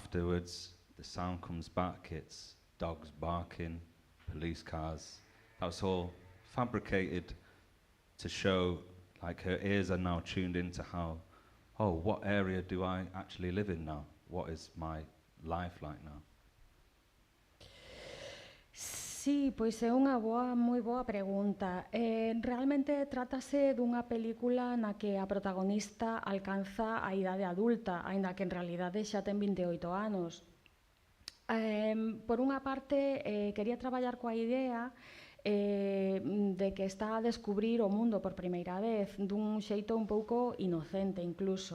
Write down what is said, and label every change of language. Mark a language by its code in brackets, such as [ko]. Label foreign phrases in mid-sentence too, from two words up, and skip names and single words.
[en] Afterwards, the sound comes back, it's dogs barking, police cars. That's all fabricated to show, like, her ears are now tuned into how, oh, what area do I actually live in now? What is my life like now? [gl] Sí, pois é unha moi boa pregunta. Realmente trátase dunha película na que a protagonista alcanza a idade adulta, aínda que en realidade xa ten 28 anos. Por unha parte, quería traballar coa idea de que está a descubrir o mundo por primeira vez, dun xeito un pouco inocente incluso.